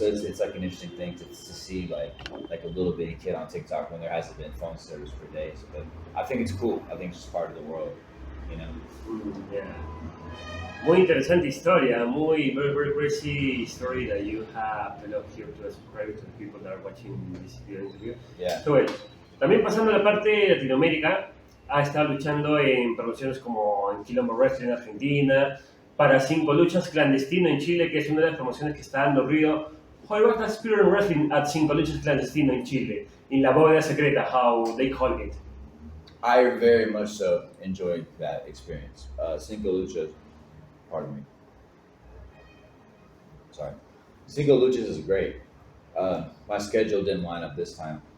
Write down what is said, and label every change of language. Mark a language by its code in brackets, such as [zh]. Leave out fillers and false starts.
[en] So it's like an interesting thing to see like a little bitty kid on TikTok when there hasn't been phone service for days. But I think it's cool. I think it's just part of the world, you know. Yeah. [es] Muy interesante historia, [en] very very crazy story that you have told here to subscribe to the people that are watching this video interview. Yeah. [es] So, bueno, también pasando a la parte de Latinoamérica, ha estado luchando en promociones como en Quilombo Wrestling en Argentina, para 5 luchas clandestino en Chile, que es una de las promociones que está dando ruido. [en] How was the experience wrestling at 5 luchas clandestino en Chile, in la bóveda secreta, how they call it? I very much so enjoyed that experience. 5 luchas, pardon me. Sorry. 5 luchas is great. My schedule didn't line up this time.